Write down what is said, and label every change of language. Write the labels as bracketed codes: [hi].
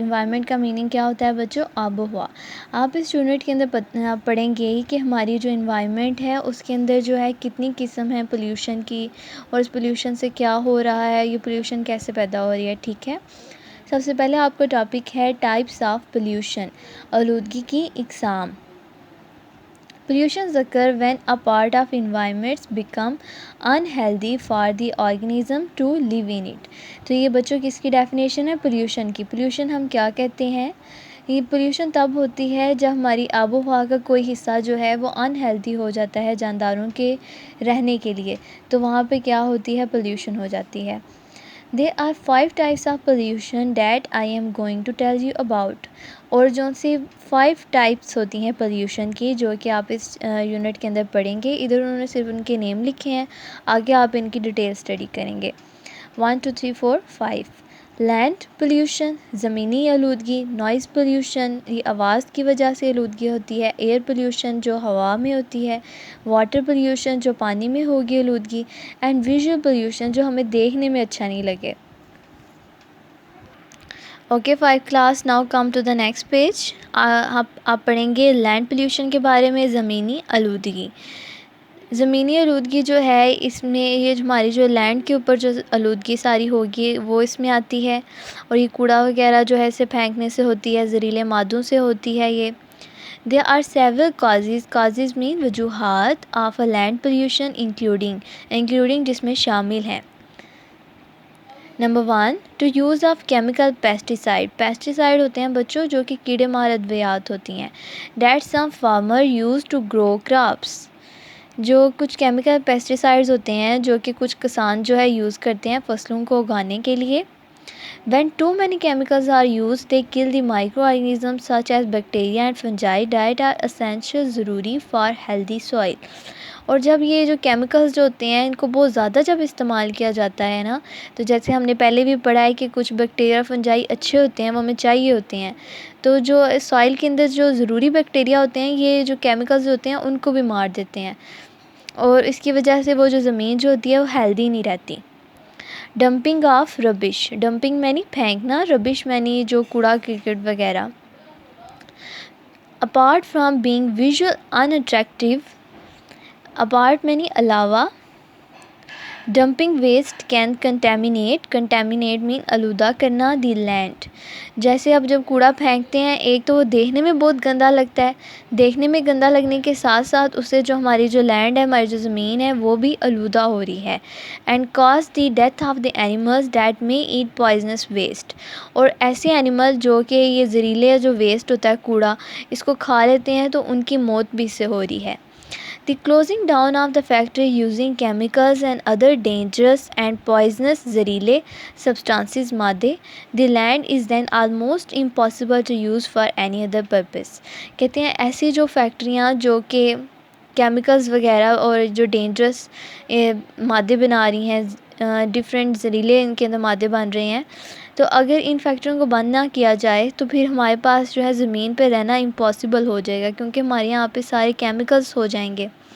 [ur] environment کا meaning کیا ہوتا ہے بچوں؟ آب و ہوا. آپ اس یونٹ کے اندر پڑھیں گے کہ ہماری جو انوائرمنٹ ہے اس کے اندر جو ہے کتنی قسم ہے پولیوشن کی، اور اس پولیوشن سے کیا ہو رہا ہے، یہ پولیوشن کیسے پیدا ہو رہی ہے. ٹھیک ہے، سب سے پہلے آپ کا ٹاپک ہے ٹائپس آف پولیوشن، آلودگی کی اقسام. [en] Pollutions occur when a part of environments become unhealthy for the organism to live in it. [ur] تو یہ بچوں کس کی ڈیفینیشن ہے؟ پولیوشن کی. پولیوشن ہم کیا کہتے ہیں؟ یہ پولیوشن تب ہوتی ہے جب ہماری آب و ہوا کا کوئی حصہ جو ہے وہ انہیلدی ہو جاتا ہے جانداروں کے رہنے کے لیے، تو وہاں پہ کیا ہوتی ہے؟ پولیوشن ہو جاتی ہے. [en] There are 5 types of pollution that I am going to tell you about. [ur] اور جو سی 5 types ہوتی ہیں pollution کی جو کہ آپ اس یونٹ کے اندر پڑھیں گے. ادھر انہوں نے صرف ان کے نیم لکھے ہیں، آگے آپ ان کی ڈیٹیل اسٹڈی کریں گے. 1 2 3 4 5. لینڈ پولیوشن، زمینی آلودگی. نوائز پولیوشن، یہ آواز کی وجہ سے آلودگی ہوتی ہے. ایئر پولیوشن، جو ہوا میں ہوتی ہے. واٹر پولیوشن، جو پانی میں ہوگی آلودگی. اینڈ ویژول پولیوشن، جو ہمیں دیکھنے میں اچھا نہیں لگے. [en] Okay 5 class, now come to the next page. [ur] آپ پڑھیں گے لینڈ پولیوشن کے بارے میں، زمینی آلودگی. زمینی آلودگی جو ہے اس میں یہ ہماری جو لینڈ کے اوپر جو آلودگی ساری ہوگی وہ اس میں آتی ہے، اور یہ کوڑا وغیرہ جو ہے اسے پھینکنے سے ہوتی ہے، زہریلے مادوں سے ہوتی ہے. [en] یہ There are several causes. Causes mean وجوہات of a land pollution including [ur] جس میں شامل ہیں. [en] Number 1 to use of chemical pesticide. [ur] Pesticide ہوتے ہیں بچوں جو کہ کیڑے مار ادویات ہوتی ہیں. [en] That some farmer use to grow crops. [ur] جو کچھ کیمیکل پیسٹیسائڈز ہوتے ہیں جو کہ کچھ کسان جو ہے یوز کرتے ہیں فصلوں کو اگانے کے لیے. [en] When too many chemicals are used, they kill the microorganisms such as bacteria and fungi that are essential ضروری for healthy soil. [ur] اور جب یہ جو کیمیکلز جو ہوتے ہیں ان کو بہت زیادہ جب استعمال کیا جاتا ہے نا، تو جیسے ہم نے پہلے بھی پڑھا ہے کہ کچھ بیکٹیریا فنجائی اچھے ہوتے ہیں، وہ ہمیں چاہیے ہوتے ہیں، تو جو سوائل کے اندر جو ضروری بیکٹیریا ہوتے ہیں یہ جو کیمیکلز ہوتے ہیں ان کو بھی مار دیتے ہیں، اور اس کی وجہ سے وہ جو زمین جو ہوتی ہے وہ ہیلدی نہیں رہتی. [en] Dumping of rubbish. [ur] ڈمپنگ میں نہیں پھینکنا، ربش میں نہیں جو کوڑا کرکٹ وغیرہ. [en] Apart from being visual unattractive. [ur] Apart میں نہیں علاوہ. [en] Dumping waste can contaminate mean آلودہ کرنا the land. [ur] جیسے اب جب کوڑا پھینکتے ہیں ایک تو وہ دیکھنے میں بہت گندا لگتا ہے، دیکھنے میں گندا لگنے کے ساتھ ساتھ اس سے جو ہماری جو لینڈ ہے، ہماری جو زمین ہے وہ بھی آلودہ ہو رہی ہے. [en] And cause the death of the animals that may eat poisonous waste. [ur] اور ایسے اینیمل جو کہ یہ زہریلے جو ویسٹ ہوتا ہے کوڑا اس کو کھا لیتے ہیں تو ان کی موت بھی اس سے ہو رہی ہے. [en] The closing down of the factory using chemicals and other dangerous and poisonous زہریلے substances مادے. The land is then almost impossible to use for any other purpose. [ur] کہتے ہیں ایسی جو فیکٹریاں جو کہ کیمیکلز وغیرہ اور جو ڈینجرس مادے بنا رہی ہیں، ڈفرینٹ زہریلے ان کے اندر مادے بن رہے ہیں، تو اگر ان فیکٹریوں کو بند نہ کیا جائے تو پھر ہمارے پاس جو ہے زمین پہ رہنا امپاسبل ہو جائے گا، کیونکہ ہمارے یہاں پہ سارے کیمیکلز ہو جائیں گے.